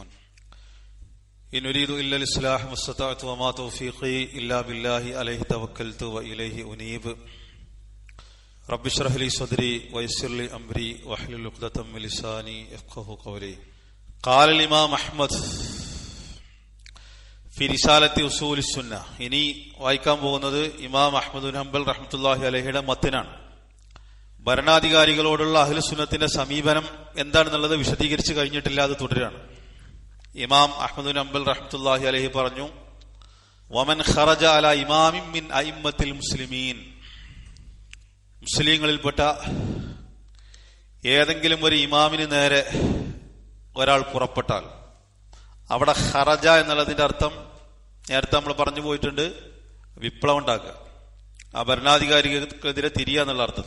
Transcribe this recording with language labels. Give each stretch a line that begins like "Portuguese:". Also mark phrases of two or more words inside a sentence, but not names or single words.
Arabic: إن أريد إلا الإصلاح ما استطعت وما توفيقي إلا بالله عليه توكلت وإليه أنيب. رب اشرح لي صدري ويسر لي أمري واحلل عقدة من لساني يفقهوا قولي. قال الإمام أحمد في رسالة أصول السنة.
Malayalam: ഇനി വായിക്കാൻ പോകുന്നത് ഇമാം അഹ്മദ് ബിൻ ഹംബൽ
Arabic: رحمة الله عليه
Malayalam: മത്തനാണ്. ഭരണാധികാരികളോടുള്ള
Arabic: أهل السنة
Malayalam: സമീപനം എന്താണെന്നുള്ളത് വിശദീകരിച്ച് കഴിഞ്ഞിട്ടില്ല, അത് തുടരാണ്. ഇമാം അഹ്മദ് ബിൻ ഹംബൽ
Arabic: رحمة الله عليه
Malayalam: പറഞ്ഞു,
Arabic: ومن خرج على إمام من أئمة المسلمين,
Malayalam: മുസ്ലിങ്ങളിൽപ്പെട്ട ഏതെങ്കിലും ഒരു ഇമാമിന് നേരെ ഒരാൾ പുറപ്പെട്ടാൽ, അവിടെ ഖറജ എന്നുള്ളതിന്റെ അർത്ഥം നേരത്തെ നമ്മൾ പറഞ്ഞു പോയിട്ടുണ്ട്, വിപ്ലവം ഉണ്ടാക്കുക, ആ ഭരണാധികാരികൾക്കെതിരെ തിരിയുക എന്നുള്ള അർത്ഥത്തിൽ.